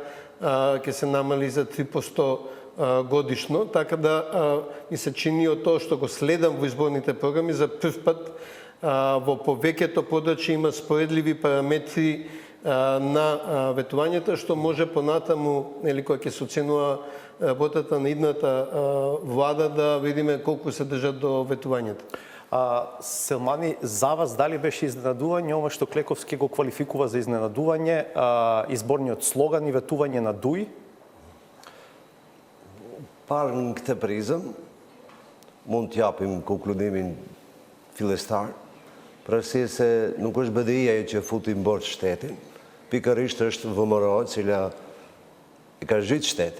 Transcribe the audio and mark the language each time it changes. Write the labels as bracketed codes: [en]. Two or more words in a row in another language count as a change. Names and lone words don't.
[mk] ќе се намали за 3% годишно, така да ми се чини од тоа што го следам во изборните програми за прв пат во повеќето подрачја има споредливи параметри на ветувањата, што може понатаму, нели, кога ќе се оценува работата на идната влада, да видиме колку се држат до ветувањата. Селмани, за вас дали беше изненадување ова што Клековски го квалификува за изненадување изборниот слоган и ветување на Дуи? [sq] Parë në këtë prizëm, mund t'japim konkludimin fillestar, për arsye se nuk është BDI ajo që futi mbord shtetin, pikërisht është ВМРО, e cila e ka zhyt shtetin.